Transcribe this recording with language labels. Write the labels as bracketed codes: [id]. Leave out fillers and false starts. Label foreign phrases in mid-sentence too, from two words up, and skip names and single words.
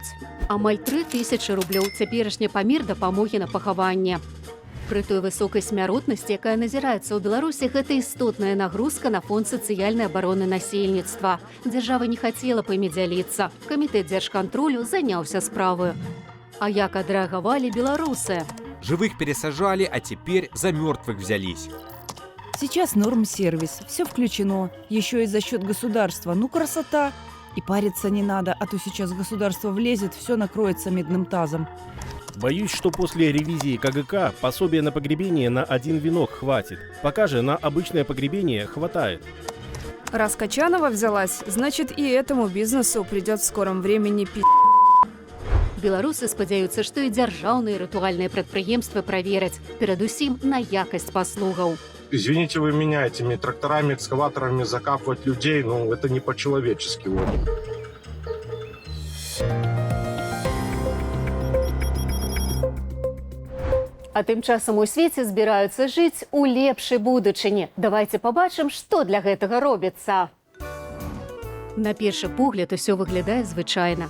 [be] Амаль 3000 рублёў цяперашні памер дапамогі на пахаванне. Пры той высокай смяротнасці, якая назіраецца ў Беларусі, гэта істотная нагрузка на фонд сацыяльнай абароны насельніцтва. Дзяржава не хацела па імі дзяліцца. Камітэт дзяржкантролю заняўся справаю. А як адрэагавалі беларусы? [ru] Живых пересажали, а теперь за мертвых взялись. Сейчас норм-сервис, все включено, еще и за счет государства. Ну, красота! И париться не надо, а то сейчас государство влезет, все накроется медным тазом. Боюсь, что после ревизии КГК пособия на погребение на один венок хватит. Пока же на обычное погребение хватает. Раз Качанова взялась, значит и этому бизнесу придет в скором времени [be] Беларусы спадзяюцца, што і дзяржаўныя рытуальныя прадпрыемствы правераць, перадусім на якасць паслугаў. [ru] Извините вы меня, этими тракторами, экскаваторами закапывать людей, ну это не по-человечески. Вот. [be] А тым часам у свеце збіраюцца жыць у лепшай будучыні. Давайце пабачым, што для гэтага робіцца. На першы погляд усё выглядае звычайна.